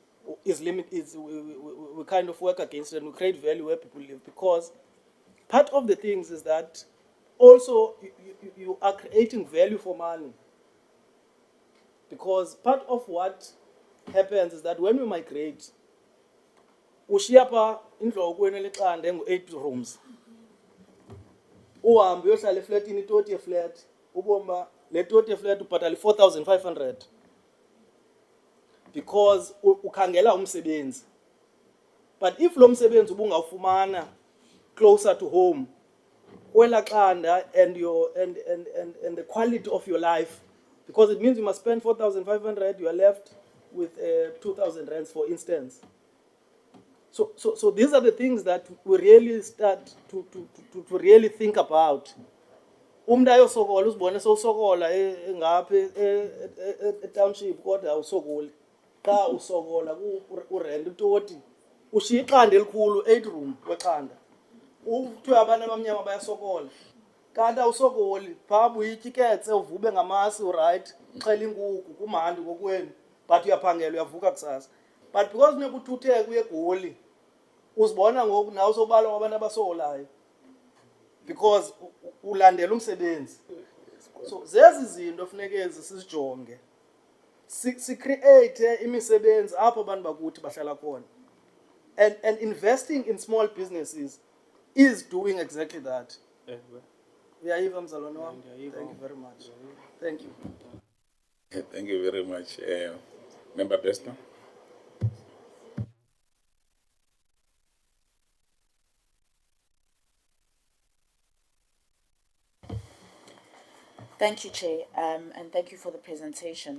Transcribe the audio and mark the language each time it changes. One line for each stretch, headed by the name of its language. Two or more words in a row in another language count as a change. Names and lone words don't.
English: is limit is we kind of work against it and we create value where people live, because part of the things is that also you are creating value for money, because part of what happens is that when we migrate,
Xhosa: ushiya pha indlu kwenu eliqanda engu-8 rooms, uhambe uyohlala eflatini itoti yeflat, uboma le toti yeflat ubhatala 4,500 because ukhangela umsebenzi.
English: But if
Xhosa: lo msebenzi ubungawufumana
English: closer to home,
Xhosa: kwela qanda,
English: and the quality of your life, because it means you must spend 4,500, you are left with 2,000 rands, for instance. So these are the things that we really start to really think about.
Xhosa: Umntu ayosokola uzibone sowusokola ngapha township kodwa awusokoli. Xa usokola urent utoti ushiya iqanda elikhulu 8 room weqanda. Uthiwe abantu abamnyama bayasokola. Kanti awusokoli, phaa buyitya iketse uvube ngamasi uright, uxhela inkukhu kumandi kokwenu, but uyaphangela uyavuka kusasa. But because funeka uthutheke uye eGoli, uzibona ngoku nawe sobalwa ngabantu abasokolayo because ulandela umsebenzi. So zezi zinto funeke sizijonge, si-create imisebenzi apho abantu bakuthi bahlala khona.
English: And investing in small businesses is doing exactly that.
Xhosa: Uyayiva mzalwane wami?
English: Thank you very much. Thank you. Thank you very much. Member Bester. Thank you, Chair, and thank you for the presentation.